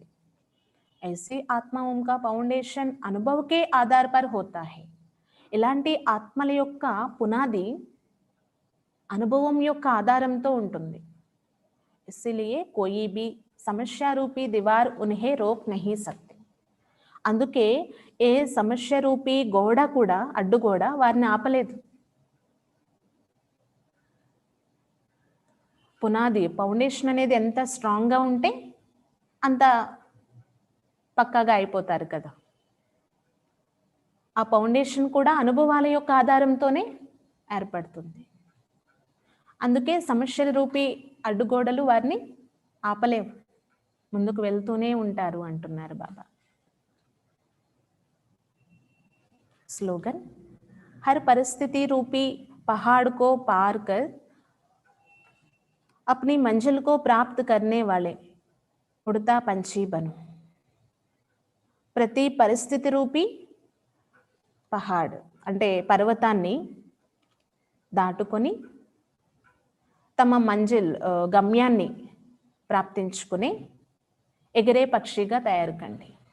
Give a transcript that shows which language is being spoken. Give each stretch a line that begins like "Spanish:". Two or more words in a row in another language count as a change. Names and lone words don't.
Hindi: ऐसी आत्माओं का फाउंडेशन अनुभव के आधार पर होता है।
Telugu: ఇలాంటి ఆత్మల యొక్క పునాది అనుభవం యొక్క ఆధారంతో ఉంటుంది.
Hindi: इसलिए कोई भी समस्या रूपी दीवार उन्हें रोक नहीं सकती।
Telugu: అందుకే ఏ సమస్య రూపీ గోడ కూడా, అడ్డుగోడ వారిని ఆపలేదు. పునాది ఫౌండేషన్ అనేది ఎంత స్ట్రాంగ్గా ఉంటే అంత పక్కాగా అయిపోతారు కదా. ఆ ఫౌండేషన్ కూడా అనుభవాల యొక్క ఆధారంతోనే ఏర్పడుతుంది. అందుకే సమస్యల రూపీ అడ్డుగోడలు వారిని ఆపలేవు, ముందుకు వెళ్తూనే ఉంటారు అంటున్నారు బాబా.
Hindi: स्लोगन, हर परिस्थिति रूपी पहाड़ को पार कर अपनी मंजिल को प्राप्त करने वाले उड़ता पंछी बनो।
Telugu: ప్రతి పరిస్థితి
Hindi: रूपी पहाड़
Telugu: అంటే పర్వతాన్ని దాటుకొని తమ మంజిల్ గమ్యాన్ని ప్రాప్తించుకుని ఎగిరే పక్షిగా తయారు కండి.